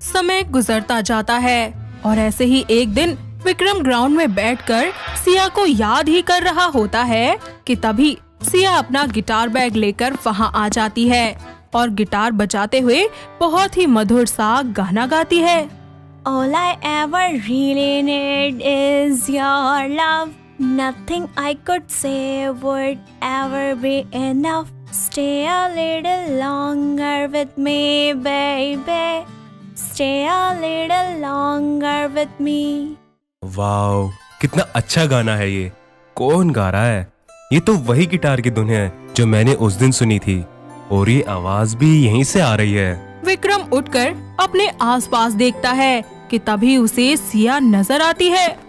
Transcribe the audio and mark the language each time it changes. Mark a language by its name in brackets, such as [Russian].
[Hindi] समय गुजरता जाता है और ऐसे ही एक दिन विक्रम ग्राउंड में बैठकर सिया को याद ही कर रहा होता है कि तभी सिया अपना गिटार बैग लेकर वहाँ आ जाती है और गिटार बजाते हुए बहुत ही मधुर सा गाना गाती है। [English] All I ever really need is your love. Nothing I could say would ever be enough. Stay a little longer with me, baby. Stay a little longer with me. [Hindi] Wow, कितना अच्छा गाना है ये। कौन गा रहा है? ये तो वही गिटार की धुन है जो मैंने उस दिन सुनी थी और ये आवाज भी यहीं से आ रही है। विक्रम उठकर अपने आसपास देखता है कि तभी उसे सिया नजर आती है।